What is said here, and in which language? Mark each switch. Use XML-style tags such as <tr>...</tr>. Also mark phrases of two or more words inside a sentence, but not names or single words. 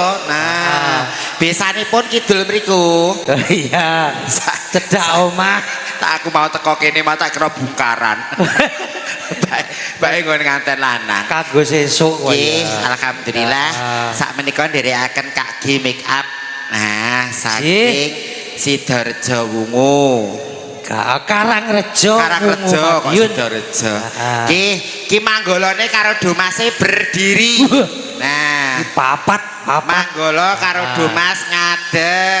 <jv>Nah besanipun kidul mriku. Iya cedak omah. Tak aku mau teko kene mah tak kira bungkaran. Bae nggon nganten lanang. Kanggo sesuk nggih, alhamdulillah. Sakmenika nderekaken Kak G</jv> <en>make up.</en> <jv>Nah, saking Sidorejo Wungu. Karangrejo kok Sidorejo. Ki manggolane karo domase berdiri. Nah, papat. Manggolo karo domas ngadeg.</jv>